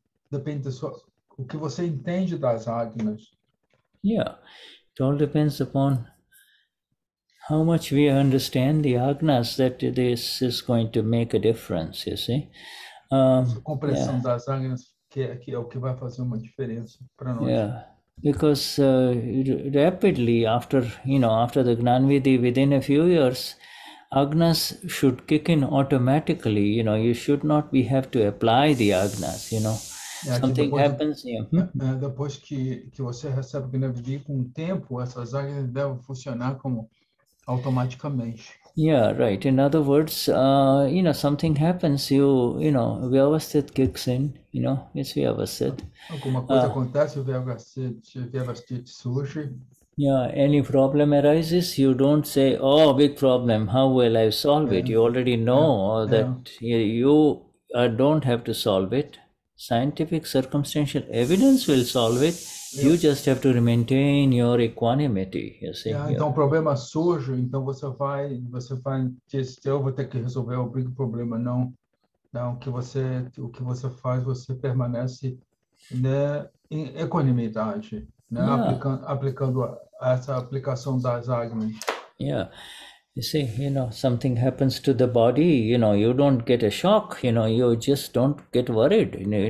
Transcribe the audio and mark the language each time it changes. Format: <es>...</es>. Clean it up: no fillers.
<pt>Depende o que você entende das agnas.</pt> <en>Yeah, it all depends upon how much we understand the agnas, that this is going to make a difference, you see.</en> <pt>A compreensão das agnas que é o que vai fazer uma diferença para nós.</pt> <en>Yeah, because rapidly after the Gnanvidhi, within a few years, agnas should kick in automatically. You should not have to apply the agnas. Something happens.</en> <pt>Depois que você recebe o Gnanvidhi, com o tempo, essas agnas devem funcionar como automaticamente.</pt> <en>Yeah, right. In other words, something happens, Vyavasthit kicks in, it's Vyavasthit.</en> <pt>Alguma coisa acontece, o Vyavasthit surge.</pt> <en>Yeah, any problem arises, you don't say, oh, big problem, how will I solve it? You already know that you don't have to solve it. Scientific circumstantial evidence will solve it. You just have to maintain your equanimity, you see.</en> <pt>Então o problema surge, então você vai dizer, eu vou ter que resolver o</pt> <en>big</en> <pt>problema. Não, o que você faz, você permanece, né, em equanimidade, né, aplicando essa aplicação das agnas.</pt> <en>Yeah. You see, something happens to the body, you don't get a shock, you just don't get worried.</en>